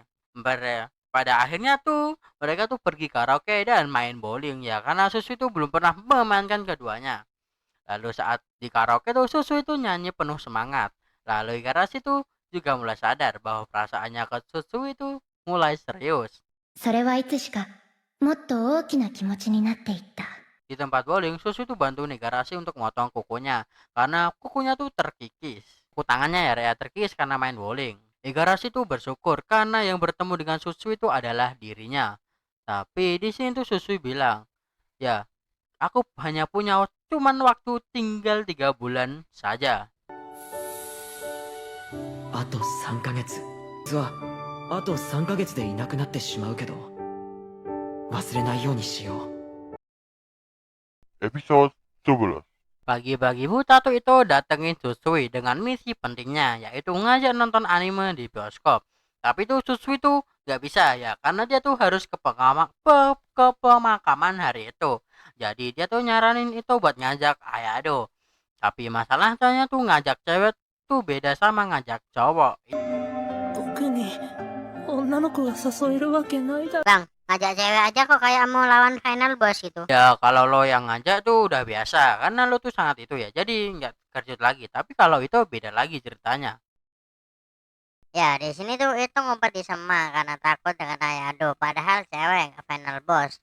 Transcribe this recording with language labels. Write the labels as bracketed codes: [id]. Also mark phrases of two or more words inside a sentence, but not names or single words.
[id] Pada akhirnya tuh mereka tuh pergi karaoke dan main bowling ya, karena Susui tuh belum pernah memainkan keduanya. Lalu saat di karaoke tuh Susui tuh nyanyi penuh semangat. Lalu Igarashi tuh juga mulai sadar bahwa perasaannya ke Susui tuh mulai serius. [ja] それはいつしかもっと大きな気持ちになっていった。 [id] Di tempat bowling, Susu itu bantu Igarashi untuk motong kukunya karena kukunya tuh terkikis. Kuku tangannya ya terkikis karena main bowling. Igarashi tuh bersyukur karena yang bertemu dengan Susu itu adalah dirinya. Tapi di sini tuh Susu bilang, ya aku hanya punya cuman waktu tinggal 3 bulan saja. [ja] あと3ヶ月。実は、あと3ヶ月でいなくなってしまうけど、忘れないようにしよう。 [id] Episode 11. Pagi-pagi buta tuh itu datengin Susui dengan misi pentingnya, yaitu ngajak nonton anime di bioskop. Tapi tuh Susui tuh gak bisa ya, karena dia tuh harus ke pemakaman hari itu. Jadi dia tuh nyaranin itu buat ngajak Ayado. Tapi masalahnya tuh ngajak cewek tuh beda sama ngajak cowok. [ja] 僕に女の子が誘えるわけないだろ。 [id] Bang, ngajak cewek aja kok kayak mau lawan [en] final boss [id] gitu. Ya kalau lo yang ngajak tuh udah biasa, karena lo tuh sangat itu ya, jadi nggak terkejut lagi. Tapi kalau itu beda lagi ceritanya. Ya, di sini tuh itu ngumpet di Sema karena takut dengan Ayado. Padahal cewek [en] final boss.